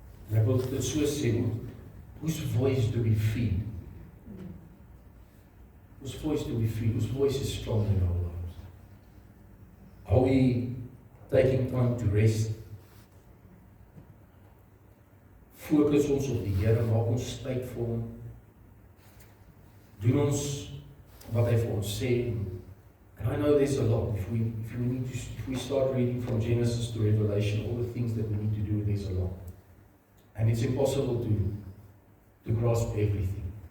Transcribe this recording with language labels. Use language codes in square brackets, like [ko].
[af] En ek wil dit so sê, [en] whose voice do we feed? Whose voice do we feed? Whose voice is strong in our lives? Are we taking time to rest? [af] Fokus ons op die Here, maak ons tyd vir hom. Doen ons wat hy vir ons sê. [en] And I know there's a lot. If we start reading from Genesis to Revelation, all the things that we need to do, there's a lot. And it's impossible to grasp everything.